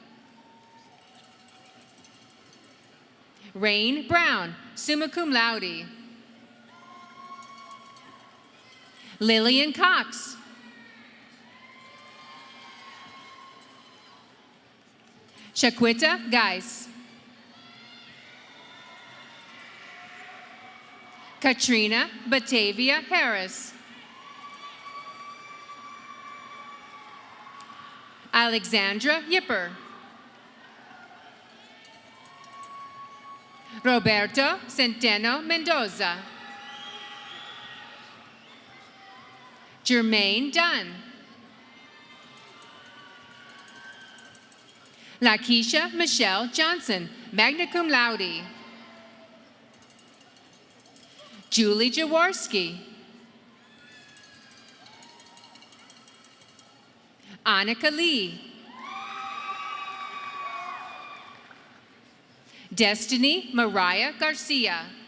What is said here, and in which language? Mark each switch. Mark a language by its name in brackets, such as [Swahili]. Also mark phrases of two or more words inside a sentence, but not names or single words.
[English] Rain Brown, [Latin] summa cum laude. [English] Lillian Cox. Shaquita Geis. Katrina Batavia Harris. Alexandra Yipper. Roberto Centeno Mendoza. Jermaine Dunn. Lakeisha Michelle Johnson, [Latin] magna cum laude. [English] Julie Jaworski. Annika Lee. Destiny Mariah Garcia.